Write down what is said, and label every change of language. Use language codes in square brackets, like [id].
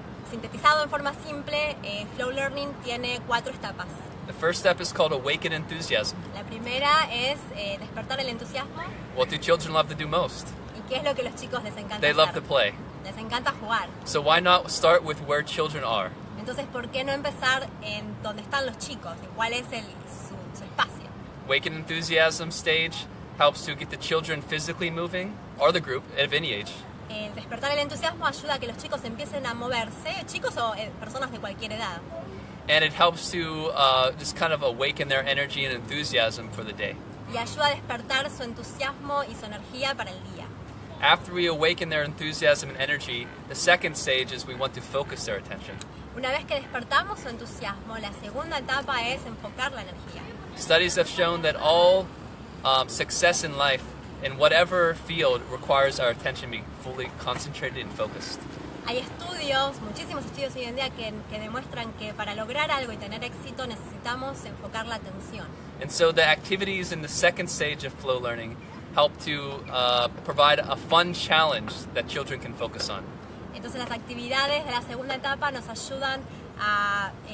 [es] Sintetizado en forma simple, flow learning tiene 4 etapas. [en] The first step is called awaken enthusiasm. [es] La primera es despertar el entusiasmo. [en] What do children love to do most? [es] ¿Y qué es lo que los chicos les encanta [en] They [es] hacer? [en] love to play. [es] Les encanta jugar. [en] So why not start with where children are? [es] Entonces, ¿por qué no empezar en donde están los chicos? ¿En cuál es su espacio? [en] Awaken enthusiasm stage helps to get the children physically moving, or the group, at any age. [es] El despertar el entusiasmo ayuda a que los chicos empiecen a moverse, chicos o personas de cualquier edad. [en] And it helps to just kind of awaken their energy and enthusiasm for the day. [es] Y ayuda a despertar su entusiasmo y su energía para el día. [en] After we awaken their enthusiasm and energy, the second stage is we want to focus their attention. [es] Una vez que despertamos su entusiasmo, la segunda etapa es enfocar la energía. [en] Studies have shown that all success in life in whatever field requires our attention be fully concentrated and focused. [es] Hay estudios, muchísimos estudios hoy en día que demuestran que para lograr algo y tener éxito necesitamos enfocar la atención. [en] And so the activities in the second stage of flow learning help to provide a fun challenge that children can focus on. [es] Entonces las actividades de la segunda etapa nos ayudan a